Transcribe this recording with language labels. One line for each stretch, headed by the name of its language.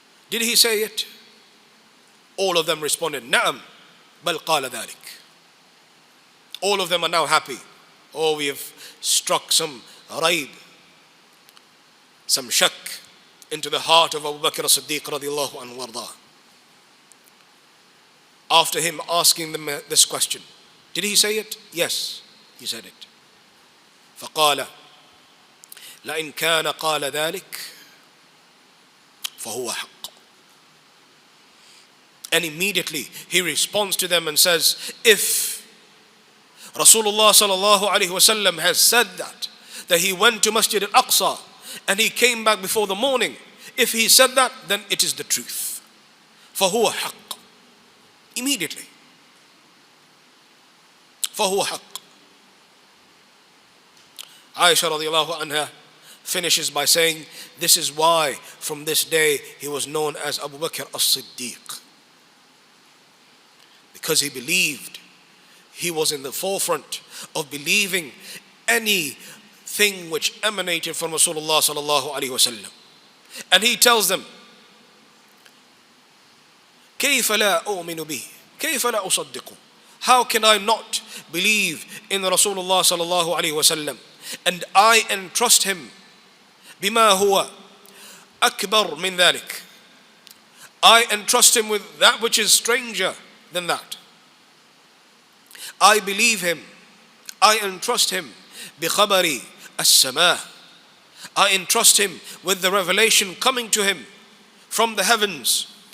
English: Did he say it? All of them responded,
Arabic: نعم بل قال ذلك.
English: All of them are now happy. Oh, we have struck some raib, some shak into the heart of Abu Bakr as-Siddiq radiallahu anhu wardah. After him asking them this question, did he say it? Yes, he said it.
Arabic: فقال لئن كان قال ذلك فهو حق.
English: And immediately he responds to them and says, if Rasulullah sallallahu alaihi wasallam has said that he went to Masjid al-Aqsa and he came back before the morning, if he said that, then it is the truth.
Arabic: فهو حق.
English: Immediately.
Arabic: فهو حق.
English: Aisha radiallahu anha finishes by saying, this is why from this day he was known as Abu Bakr as-Siddiq. Because he believed, he was in the forefront of believing anything which emanated from Rasulullah sallallahu alaihi wasallam. And he tells them,
Arabic: كيف لا أؤمن به كيف لا أصدقه.
English: How can I not believe in Rasulullah sallallahu alaihi wasallam? And I entrust him
Arabic: بما هو أكبر من ذلك.
English: I entrust him with that which is stranger than that. I believe him. I entrust him
Arabic: بخبر السماء.
English: I entrust him with the revelation coming to him from the heavens.